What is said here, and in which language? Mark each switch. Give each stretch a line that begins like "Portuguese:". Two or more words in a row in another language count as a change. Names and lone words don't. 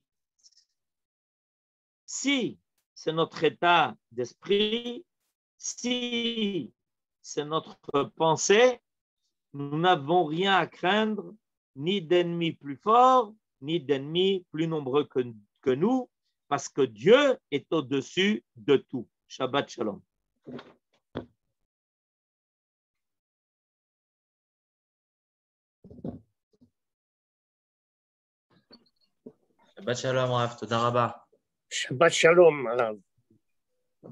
French: Si c'est notre état d'esprit, si c'est notre pensée, nous n'avons rien à craindre, ni d'ennemis plus forts, ni d'ennemis plus nombreux que nous, parce que Dieu est au-dessus de tout.
Hebrew: שבת שלום. שבת שלום, רב. תודה רבה. שבת שלום, רב.